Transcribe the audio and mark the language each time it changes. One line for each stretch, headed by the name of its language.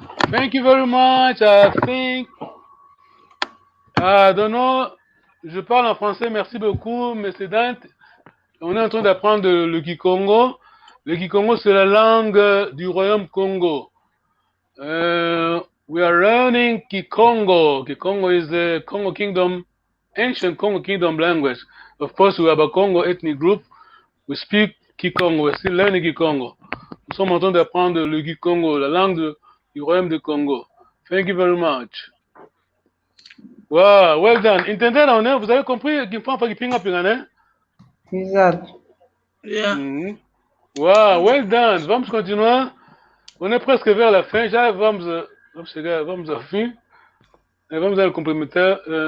English: Thank you very much. I think, I don't know,
French: je parle en français, merci beaucoup,
English: Monsieur Dante.
French: On est en train d'apprendre le Kikongo. Le Kikongo, c'est la langue du royaume Congo.
English: We are learning Kikongo. Kikongo is the Congo Kingdom, ancient Congo Kingdom language. Of course, we have a Congo ethnic group. We speak Kikongo. We're still learning Kikongo.
French: Nous sommes en train d'apprendre le Kikongo, la langue du royaume de Congo.
English: Thank you very much. Wow, well done.
Portuguese: Entenderam, né?
French: Vous avez compris qu'il faut pas pinga pinga, né?
Portuguese: Exato.
English: Yeah. Wow, well done.
Portuguese: Vamos continuar.
French: On est presque vers la fin.
Portuguese: Já vamos chegar, vamos ao fim. Vamos dar o complementar.